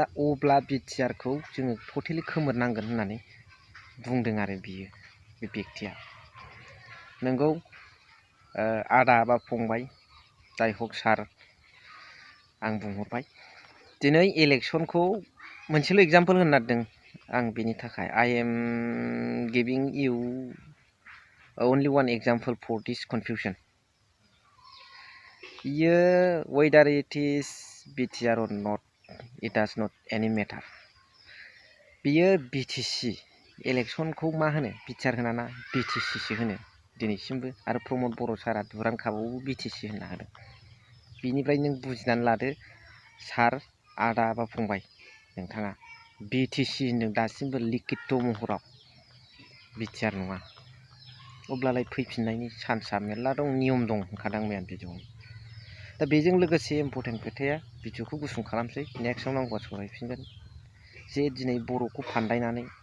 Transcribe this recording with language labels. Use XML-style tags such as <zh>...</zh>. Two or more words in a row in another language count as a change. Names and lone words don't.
<brx>अब्ला BTRखौ जोङो टटेलि खोमोरनांगोन होननानै बुंदों आरो बियो बे बेक्तिया नोंगौ आदा बा फंबाय जाय हक सार आं बुंहरबाय दिनै इलेक्सनखौ मोनसेल' एग्जाम्पोल होनो नागिरदों आं बेनि थाखाय</brx> <en>I am giving you only one example for this confusion बियो whether it is BTR or not it does not any matter</en> <brx>बियो BTC इलेक्सनखौ मा होनो BTR होना ना BTCसो होनो दिनैसिमबो आरो प्रमद बर' सारा दुरां कापआवबो BTC होनना होदों बिनिफ्राय नों बुजिनानै लादो सार आदा बा फंबाय नोंथाङा BTC होनदों दासिमबो लिखित महराव BTR नङा अब्लालाय फैफिननायनि चान्सआ मेरला दं नियम दं होनखादों मैया भिडिअआव दा बेजों लोगोसे इम्परटेन्ट खोथाया भिडिअखौ गुसुं खालामसै नेक्स्टआव नांगौबा सावरायफिनगोन जे दिनै बर'खौ फानदायनानै</brx>